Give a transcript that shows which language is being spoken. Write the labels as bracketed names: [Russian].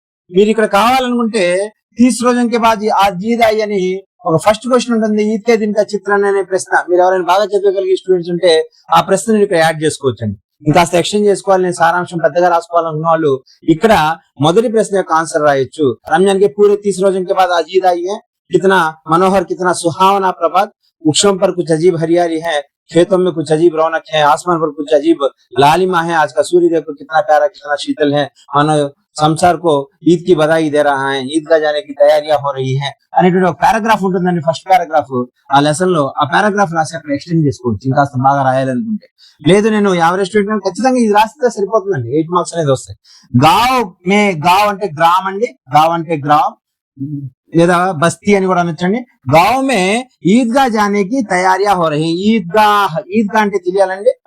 [Telugu] మీరు ఇక్కడ కావాలనుకుంటే [Hindi] 30 రోజుల కే బాద్ ఈద్ ఆయి [Telugu] అని ఒక ఫస్ట్ క్వశ్చన్ ఉంటుంది. [Hindi] ఈద్ కే దిన్ కా [Telugu] చిత్రాన్ని అనే ప్రశ్న. మీరు ఎవరైనా బాగా చదవగలిగే స్టూడెంట్స్ ఉంటే ఆ ప్రశ్నని ఇక్కడ యాడ్ చేసుకోవచ్చండి. ఇంకాస్త ఎక్స్టెండ్ చేసుకోవాలి, నేను సారాంశం పెద్దగా రాసుకోవాలనుకున్న వాళ్ళు ఇక్కడ మొదటి ప్రశ్న యొక్క ఆన్సర్ రాయొచ్చు. [Hindi] రంజాన్ కే పూరే 30 రోజుల కే బాద్ ఈద్ ఆయి హై. कितना मनोहर, कितना सुहावना प्रभात. वृक्षों पर कुछ अजीब हरियाली है, खेतों में कुछ अजीब रौनक है, आसमान पर कुछ अजीब लालिमा है. आज का सूर्य देखो कितना प्यारा, कितना शीतल है. मानो संसार को ईद की बधाई दे रहा है. ईदगाह जाने की तैयारियां हो रही है [Telugu] అనేటువంటి ఒక పారాగ్రాఫ్ ఉంటుందండి. ఫస్ట్ పారాగ్రాఫ్ ఆ లెసన్ లో ఆ పారాగ్రాఫ్ రాసి అక్కడ ఎక్స్టెండ్ చేసుకోవచ్చు ఇంకాస్త బాగా రాయాలనుకుంటే. లేదు నేను యావరేజ్ స్టూడెంట్ ఖచ్చితంగా ఇది రాస్తే సరిపోతుందండి. 8 మార్క్స్ అనేది వస్తాయి. గావ్ అంటే గ్రామ్ అండి. గావ్ అంటే గ్రామ్ లేదా బస్తీ అని కూడా అనొచ్చండి. [Hindi] గావ్ మే ఈద్గా జానేకి తయారియా హో రహీ. [Telugu] ఈద్గా అంటే తెలియాలండి.